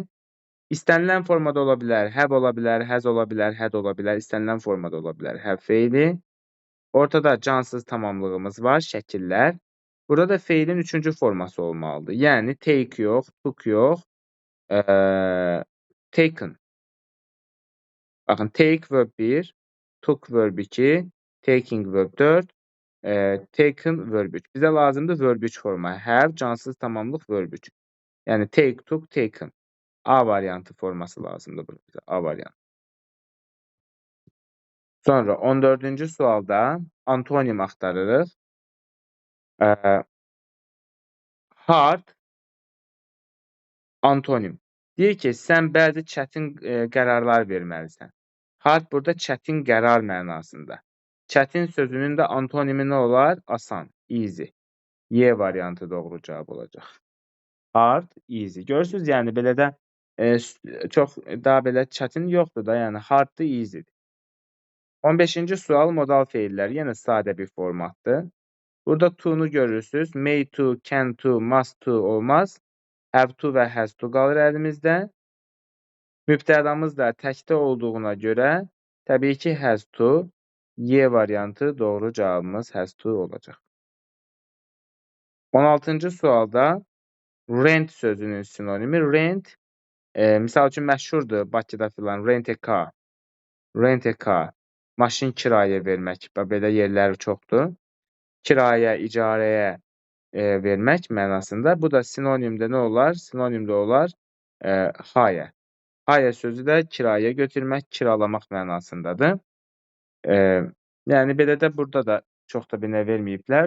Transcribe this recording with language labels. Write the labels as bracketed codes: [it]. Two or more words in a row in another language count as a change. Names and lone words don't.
[az] İstənilən formada ola bilər, have ola bilər, has ola bilər, had ola bilər, istənilən formada ola bilər have feili. Ortada cansız tamamlığımız var, şəkillər. Burada da feilin üçüncü forması olmalıdır. Yəni, take yox, took yox, taken. Baxın, [en] take verb 1, took verb 2, taking verb 4, taken verb 3. [az] Bizə lazımdır verb 3 forma. Have, cansız tamamlıq verb 3. Yəni, [en] take, took, taken. [az] A variantı forması lazımdır burada bizə. A variantı. Sonra 14-cü sualda antonim axtarırıq. Hard, antonim. Deyir ki, sən bəzi çətin qərarlar verməlisən. Hard burada çətin qərar mənasında. Çətin sözünün də antonimi nə olar? Asan, easy. Y variantı doğru cavab olacaq. Hard, easy. Görürsünüz, yəni belə də çox daha belə çətin yoxdur da, yəni harddır, easydir. 15-ci sual modal feillər. Yenə sadə bir formatdır. Burada to-nu görürsünüz. [en] May to, can to, must to olmaz. Have to və has to [az] qalır əlimizdə. Mübtədamız da təkdə olduğuna görə təbii ki, [en] has to. [az] Y variantı doğru cavabımız [en] has to [az] olacaq. 16-cı sualda rent sözünün sinonimi. Rent, misal üçün məşhurdur Bakıda filan. [en] Rent a car. Rent a car. [az] Maşın kirayə vermək. Belə yerləri çoxdur. Kirayə, icarəyə vermək mənasında. Bu da sinonimdə nə olar? Sinonimdə olar hire. Hire sözü də kirayə götürmək, kiralamaq mənasındadır. Yəni, belə də burada da çox da bir nə verməyiblər.